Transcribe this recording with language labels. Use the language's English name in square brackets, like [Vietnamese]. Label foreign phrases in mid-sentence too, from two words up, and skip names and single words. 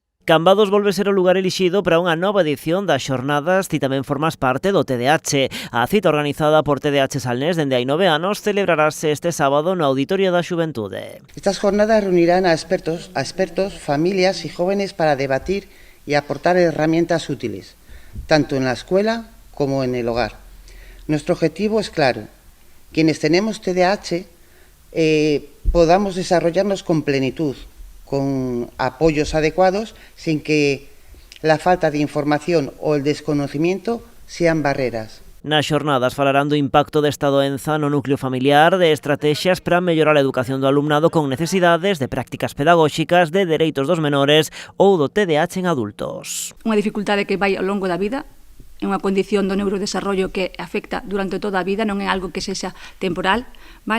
[Galician] Cambados volve ser o lugar elixido para unha nova edición das xornadas. Ti tamén formas parte do TDH. A cita organizada por TDH Salnés dende hai 9 anos celebrarase este sábado no Auditorio da Xuventude. [Spanish] Estas jornadas reunirán a expertos, familias y jóvenes para debatir y aportar herramientas útiles, tanto en la escuela como en el hogar. Nuestro objetivo es claro: quienes tenemos TDAH podamos desarrollarnos con plenitud, con apoyos adecuados, sin que la falta de información o el desconocimiento sean barreras. [Galician] Nas xornadas falarán do impacto desta doenza no núcleo familiar, de estrategias para mellorar a educación do alumnado con necesidades, de prácticas pedagóxicas, de dereitos dos menores ou do TDAH en adultos. Unha dificultade que vai ao longo da vida, é unha condición do neurodesarrollo que afecta durante toda a vida, non é algo que sexa temporal, vale?